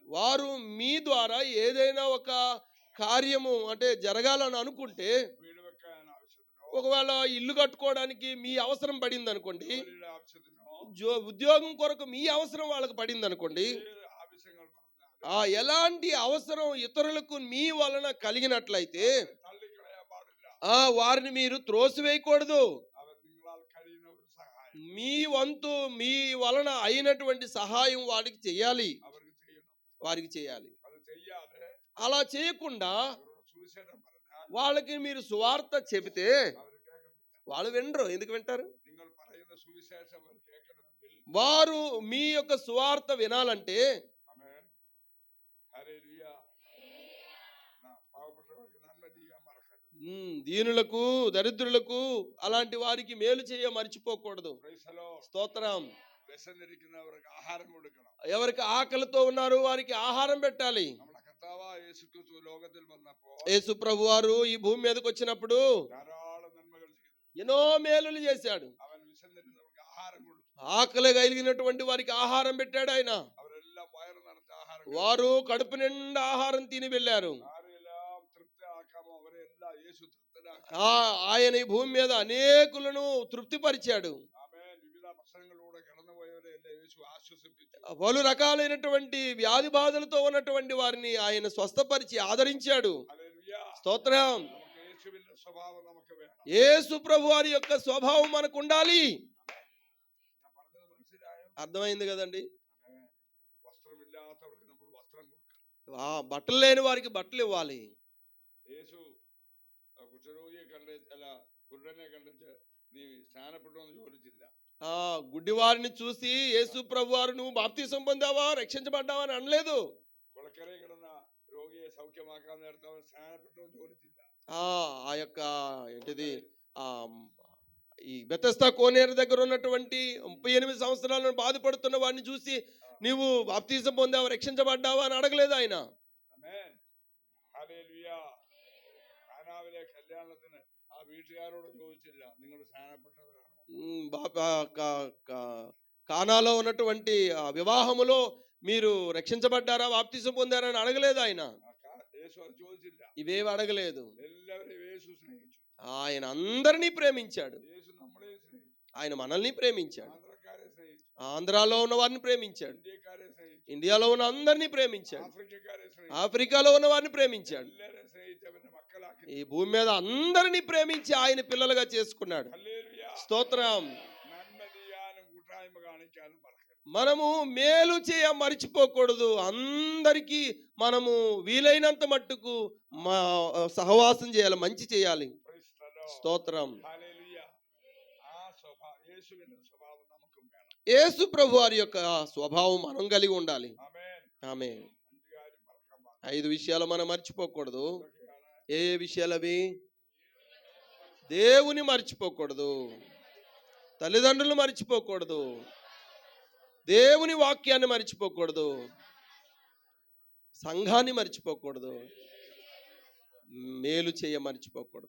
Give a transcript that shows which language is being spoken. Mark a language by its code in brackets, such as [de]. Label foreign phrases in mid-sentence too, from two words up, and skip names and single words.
[te] వారు మీ ద్వారా ఏదైనా ఒక కార్యము అంటే జరగాలని అనుకుంటే, [ml] വീട് വെക്കാൻ ആവശ്യത്തിനോ [te] ఒకవేళ ఇల్లు కట్టుకోవడానికి మీ అవసరం పడింది అనుకోండి, [ml] ജോലിയുടെ ആവശ്യത്തിനോ [te] ఉద్యోగం కొరకు మీ అవసరం వాళ్ళకి పడింది అనుకోండి, [ml] ഏത് ആവശ്യങ്ങൾ പറഞ്ഞാലും [te] ఎలాంటి అవసరం ఇతరులకు మీ వలన కలిగినట్లయితే [ml] തള്ളിക്കളയാൻ പാടില്ല. [te] వారిని మీరు త్రోసివేయకూడదు. [ml] അവർ നിങ്ങളാൽ കഴിയുന്ന ഒരു സഹായം [te] మీ వంతు మీ వలన అయినటువంటి సహాయం వారికి చేయాలి. [ml] അവർക്ക് ചെയ്യണം. [te] వారికి చేయాలి. [ml] അത് ചെയ്യാതെ [te] అలా చేయకుండా [ml] അവരോട് സുവിശേഷം പറഞ്ഞാൽ [te] వాళ్ళకి మీరు సువార్త చెబితే [ml] അവർ കേൾക്കത്തില്ല. [te] వాళ్ళు వినరు. ఎందుకు వింటారు? [ml] നിങ്ങൾ പറയുന്ന സുവിശേഷം അവർ കേൾക്കണമെങ്കിൽ [te] వారు మీ యొక్క సువార్త వినాలంటే [ml] ആമേൻ. ഹല്ലേലൂയ. പാവപ്പെട്ടവർക്ക് നന്മ ചെയ്യാൻ മറക്കരുത്. [te] దీనులకు దరిద్రులకు అలాంటి వారికి మేలు చేయ మర్చిపోకూడదు. [en] Praise the Lord. [te] స్తోత్రం. [ml] വിശന്നിരിക്കുന്നവർക്ക് ആഹാരം കൊടുക്കണം. [te] ఎవరికి ఆకలితో ఉన్నారు వారికి ఆహారం పెట్టాలి. [ml] നമ്മുടെ കർത്താവായ യേശുക്രിസ്തു ലോകത്തിൽ വന്നപ്പോൾ [te] యేసు ప్రభు వారు ఈ భూమి మీదకి వచ్చినప్పుడు [ml] ധാരാളം നന്മകൾ ചെയ്തു. [te] ఎన్నో మేలులు చేశాడు. [ml] അവൻ വിശന്നിരുന്നവർക്ക് ആഹാരം കൊടുത്തു. [te] ఆకలి కలిగినటువంటి వారికి ఆహారం పెట్టాడు ఆయన. [ml] അവരെല്ലാം വയറ് നിറച്ച ആഹാരം [te] వారు కడుపు నిండా ఆహారం తిని వెళ్ళారు. [ml] ആരെല്ലാം തൃപ്തരാക്കാമോ അവരെല്ലാം യേശു തൃപ്തരാക്കി. [te] ఆయన ఈ భూమి మీద అనేకులను తృప్తిపరిచాడు. [ml] ആമേൻ. വിവിധ പ്രശ്നങ്ങളിലൂടെ കടന്നുപോയവരെ എല്ലാം യേശു ആശ്വസിപ്പിച്ചു. [te] పలు రకాలైనటువంటి వ్యాధి బాధలతో ఉన్నటువంటి వారిని ఆయన స్వస్థపరిచి ఆదరించాడు. [ml] ഹല്ലേലൂയ. [te] స్తోత్రం. [ml] നമുക്ക് യേശുവിന്റെ സ്വഭാവം നമുക്ക് വേണം. [te] యేసు ప్రభు వారి యొక్క స్వభావం మనకు ఉండాలి. [ml] ഞാൻ പറഞ്ഞത് മനസ്സിലായോ? [te] అర్థమైంది కదండి? [ml] ആമേൻ. വസ്ത്രമില്ലാത്തവർക്ക് നമ്മൾ വസ്ത്രം കൊടുക്കണം. [te] బట్టలు లేని వారికి బట్టలు ఇవ్వాలి. [ml] യേശു കുഷ്ഠരോഗിയെ കുരുടനെ കണ്ടിട്ട് നീ സ്നാനപ്പെട്ടോ എന്ന് ചോദിച്ചില്ല. [te] గుడ్డివారిని చూసి యేసు ప్రభు వారు నువ్వు బాప్తిసం పొందావా, రక్షించబడ్డావా అని అనలేదు. [ml] കുളക്കരയിൽ കിടന്ന രോഗിയെ സൗഖ്യമാക്കാൻ നേരത്തെ അവൻ സ്നാനപ്പെട്ടോ എന്ന് ചോദിച്ചില്ല. [te] ఆ యొక్క ఏంటిది ఈ బెతెస్దా కోనేరు దగ్గర ఉన్నటువంటి 38 సంవత్సరాలను బాధపడుతున్న వాడిని చూసి నీవు బాప్తిసం పొందావా, రక్షించబడ్డావా అని అడగలేదు ఆయన. [ml] ആമേൻ. ഹല്ലേലൂയ. കാനാവിലെ കല്യാണത്തിന് ആ വീട്ടുകാരോട് ചോദിച്ചില്ല നിങ്ങൾ സ്നാനപ്പെട്ടവരാണോ. [te] కానాలో ఉన్నటువంటి వివాహములో మీరు రక్షించబడ్డారా, బాప్తిసం పొందారా అని అడగలేదు ఆయన. [ml] యేసు అది ചോദിച്ചില്ല. [te] ఇవేవి అడగలేదు. [ml] എല്ലാവരെയും യേശു സ്നേഹിച്ചു. [te] ఆయన అందరినీ ప్రేమించాడు. [ml] యేసు നമ്മളെ സ്നേഹിച്ചു. [te] ఆయన మనల్ని ప్రేమించాడు. [ml] ആന്ധ്രക്കാരെ സ്നേഹിച്ചു. [te] ఆంధ్రాలో ఉన్న వారిని ప్రేమించాడు. [ml] ഇന്ത്യക്കാരെ സ്നേഹിച്ചു. [te] ఇండియాలో ఉన్న అందరినీ ప్రేమించాడు. [ml] ആഫ്രിക്കക്കാരെ സ്നേഹിച്ചു. [te] ఆఫ్రికాలో ఉన్న వారిని ప్రేమించాడు. [ml] എല്ലാവരെയും സ്നേഹിച്ച് അവന്റെ മക്കളാക്കി [te] ఈ భూమి మీద అందరినీ ప్రేమించి ఆయన పిల్లలుగా చేసుకున్నాడు. [ml] ഹല്ലേലൂയ. [te] స్తోత్రం. [ml] നന്മ ചെയ്യാനും കൂട്ടായ്മ കാണിക്കാനും മറക്കരുത്. [te] మనము మేలు చేయ మర్చిపోకూడదు. అందరికీ మనము వీలైనంత మట్టుకు సహవాసం చేయాలి, మంచి చేయాలి. [en] Praise the Lord. [te] స్తోత్రం. [ml] ഹല്ലേലൂയ. ആ യേശുവിന്റെ സ്വഭാവം നമുക്കും വേണം. [te] యేసు ప్రభు వారి యొక్క స్వభావం మనం కలిగి ఉండాలి. [ml] ആമേൻ. [te] ఆమేన్. [ml] 5 കാര്യം മറക്കാൻ പാടില്ല. [te] 5 విషయాలు మనం మర్చిపోకూడదు. [ml] ഇതൊക്കെയാണ് [te] ఏ విషయాలు అవి? దేవుని మర్చిపోకూడదు, తల్లిదండ్రులు మర్చిపోకూడదు, దేవుని వాక్యాన్ని మర్చిపోకూడదు, సంఘాన్ని మర్చిపోకూడదు, మేలు చేయ మర్చిపోకూడదు.